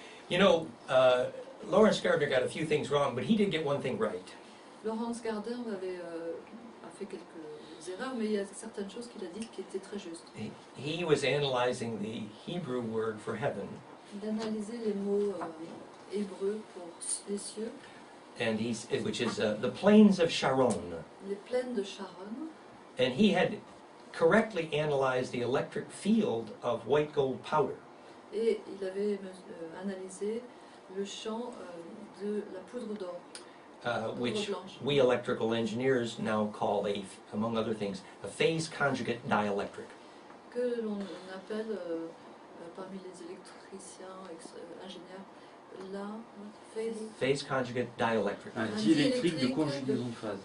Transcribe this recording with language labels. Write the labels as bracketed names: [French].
[English] You know, Lawrence Gardner got a few things wrong, but he did get one thing right. [French] Laurence Gardner a fait quelques erreurs, mais il y a certaines choses qu'il a dites qui étaient très justes. [English] He was analyzing the Hebrew word for heaven, [French] D'analyser les mots hébreux pour les cieux, [English] and which is the plains of Sharon. [French] les plaines de Sharon, [English] And he had correctly analyzed the electric field of white gold powder. [French] et il avait analysé le champ de la poudre d'or, [English] Which [French] poudre blanche, [English] we electrical engineers now call among other things, a phase conjugate dielectric. [French] que l'on appelle parmi les électriciens, ingénieurs, la [English] Phase conjugate dielectric. [French] Un diélectrique de conjugaison de phase.